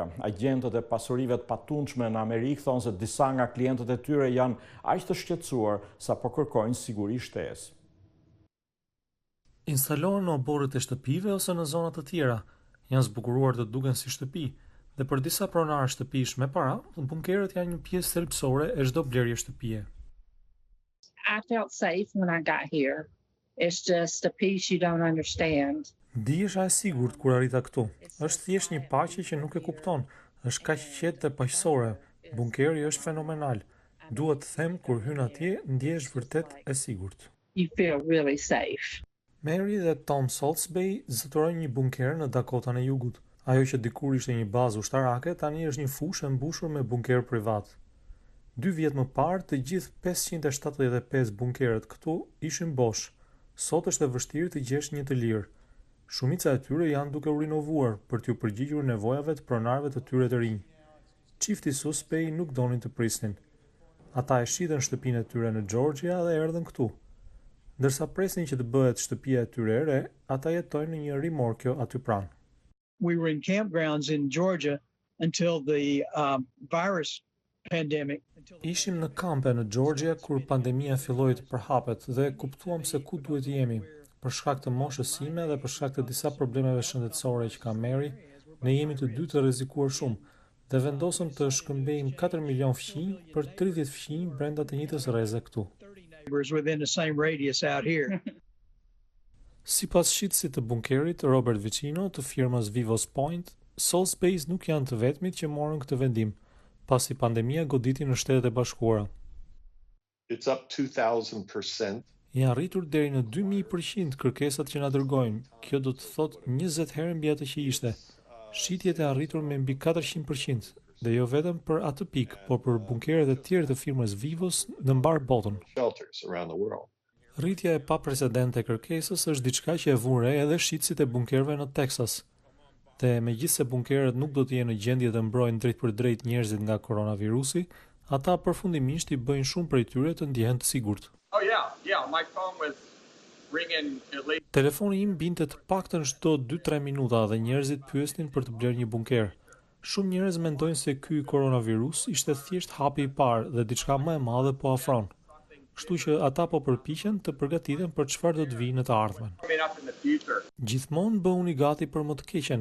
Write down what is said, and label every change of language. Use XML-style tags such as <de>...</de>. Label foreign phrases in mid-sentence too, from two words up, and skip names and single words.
<sq>Agjentët e pasurive të patundshme në Amerikë thonë se disa nga klientët e tyre janë aq të shqetësuar sa po kërkojnë siguri shtesë. Instalohen në oborret e shtëpive ose në zona të tjera. Janë zbukuruar të duken si shtëpi, dhe për disa pronarë shtëpish me para, bunkerët janë një pjesë thelbësore e çdo blerje shtëpie.</sq> <en>I felt safe when I got here. It's just a piece you don't understand.</en> <sq>Ndihesh e sigurt kur arrita këtu. Është thjesht një paqe që nuk e kupton. Është kaq qetë dhe paqësore. Bunkeri është fenomenal. Duhet të them kur hyn atje, ndihesh vërtet e sigurt.</sq> <en>You feel really safe.</en> <sq>Mary dhe Tom Saltzby zotërojnë një bunker në Dakotën e Jugut. Ajo që dikur ishte një bazë ushtarake, tani është një fushë e mbushur me bunker privat. 2 vjet më parë, të gjithë 575 bunkeret këtu ishin bosh. Sot është e vështirë të gjesh një të lirë. Shumica e tyre janë duke u rinovuar për t'u përgjigjur nevojave të pronarëve të tyre të rinj. Çifti suspej nuk donin të prisnin. Ata e shitën shtëpinë e tyre në Georgia dhe erdhën këtu. Ndërsa presin që të bëhet shtëpia e tyre e re, ata jetojnë në një rimorkjo aty pranë.</sq> <en>We were in campgrounds in Georgia until the virus pandemic.</en> <sq>Ishim në kampe në Georgia kur pandemia filloi të përhapet dhe kuptuam se ku duhet jemi. Për shkak të moshës sime dhe për shkak të disa problemeve shëndetësore që ka Mary, ne jemi të dy të rrezikuar shumë dhe vendosëm të shkëmbejmë 4 milion fëmijë për 30 fëmijë brenda të njëjtës rreze këtu.</sq> <en>Within the same radius out here.</en> <sq>Sipas shitësit të bunkerit Robert Vicino të firmës Vivos Point, Soul Space nuk janë të vetmit që morën këtë vendim, pasi pandemia goditi në Shtetet e Bashkuara.</sq> <en>It's up 2000%.</en> <sq>Janë rritur deri në 2000% kërkesat që na dërgojnë. Kjo do të thotë 20 herë mbi atë që ishte. Shitjet e arritur me mbi 400%, dhe jo vetëm për atë pikë, por për bunkeret e tjerë të firmës Vivos në mbar botën. Rritja e paprecedente e kërkesës është diçka që e vun re edhe shitësit e bunkerëve në Texas. Dhe megjithse bunkeret nuk do të jenë në gjendje të mbrojnë drejt për drejt njerëzit nga koronavirusi, ata përfundimisht i bëjnë shumë prej tyre të ndjehen të sigurt.</sq> <en>Oh yeah, my phone was ringing at least.</en> <sq>Telefoni im binte të paktën çdo 2-3 minuta dhe njerëzit pyesnin për të blerë një bunker. Shumë njerëz mendojnë se ky koronavirus ishte thjesht hapi i parë dhe diçka më e madhe po afron. Kështu që ata po përpiqen të përgatiten për çfarë do të vijë në të ardhmen. Gjithmonë bëhuni gati për më të keqen.</sq>